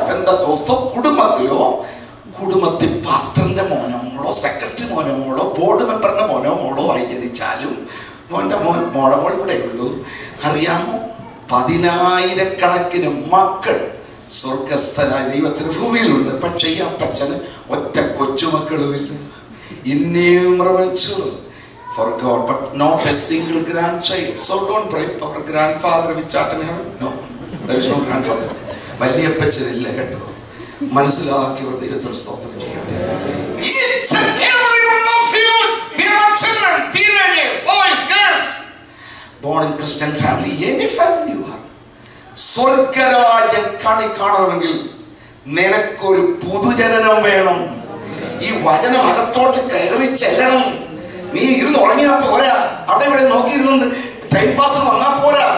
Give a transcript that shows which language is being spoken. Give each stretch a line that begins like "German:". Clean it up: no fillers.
Malayalam: പെന്തക്കോസ്തോ കുടുംബത്തിലോ, കുടുംബത്തിൽ പാസ്റ്ററിന്റെ മോനോ മോളോ സെക്രട്ടറി മോനോ മോളോ ബോർഡ് മെമ്പറിന്റെ മോനോ മോളോ ആയി ജനിച്ചാലും മോന്റെ മോടെ മോൾ ഇവിടെ ഉള്ളൂ. അറിയാമോ, 10,000-കണക്കിന് മക്കൾ സ്വർഗസ്ഥനായ ദൈവത്തിന് ഭൂമിയിലുണ്ട്. പക്ഷേ ഈ അപ്പച്ചന് ഒറ്റ കൊച്ചുമക്കളുമില്ല.
English: Innumerable children for God, but not a single grandchild. So don't pray our grandfather which art in heaven. No, there is no grandfather.
Malayalam: വലിയപ്പച്ചനില്ല കേട്ടോ. മനസ്സിലാക്കിയവർ ദൈവത്തിന് സ്തോത്രം ചെയ്യട്ടെ.
English: Each and every one of you, we are children, teenagers, boys, girls, born in Christian family, any family you are.
Malayalam: സ്വർഗരാജ്യം കാണണമെങ്കിൽ നിനക്കൊരു പുതുജനനം വേണം. ഈ വചനം അകത്തോട്ട് കയറി ചെല്ലണം. നീ ഇരുന്ന് ഉറങ്ങിയാ പോരാ, അവിടെ ഇവിടെ നോക്കിയിരുന്നുണ്ട് ടൈം പാസ് വന്നാൽ പോരാ.